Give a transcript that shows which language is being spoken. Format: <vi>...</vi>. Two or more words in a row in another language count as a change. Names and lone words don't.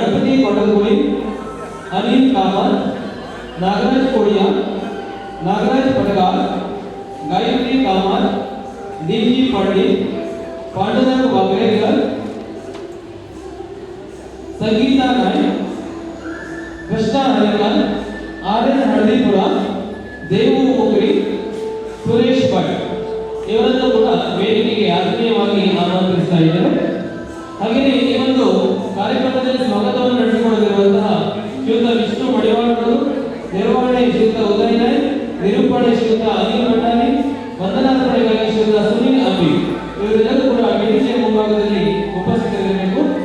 <kn>भारती कोटलगुड़ी, अनिल कामत, नागराज कोड़िया, नागराज पटगार, गायत्री कामत, डीजी पंडित, पांडुरंग वागरेकर, संगीता नायक, कृष्णा हरिकल, आर्यन हळदीपुरा, देवू मुकरी, सुरेश भಟ್ ಇವರನ್ನು ಕೂಡ ವೇದಿಕೆಗೆ ಆತ್ಮೀಯವಾಗಿ ಆಮಂತ್ರಿಸ್ತಾ ಇದ್ದಾರೆ. ಹಾಗೆಯೇ ಈ ಒಂದು ಕಾರ್ಯಕ್ರಮದಲ್ಲಿ ಸ್ವಾಗತವನ್ನು ನಡೆಸಿಕೊಳ್ಳಲಿರುವಂತಹ ಶ್ರೀಯುತ ವಿಷ್ಣು ಮಡಿವಾಳರು, ನಿರ್ವಹಣೆ ಶ್ರೀಯುತ ಉದಯ್ ನಾಯಕ್, ನಿರೂಪಣೆ ಶ್ರೀಯುತ ಅನಿಲ್ ಭಂಡಾರಿ, ವಂದನಾರ್ಪಣೆಗಾಗಿ ಶ್ರೀಯುತ ಸುನೀಲ್ ಅಂಬಿ ಇವರೆಲ್ಲರೂ ಕೂಡ ವೇದಿಕೆಯ ಮುಂಭಾಗದಲ್ಲಿ ಉಪಸ್ಥಿತರಿರಬೇಕು.</kn>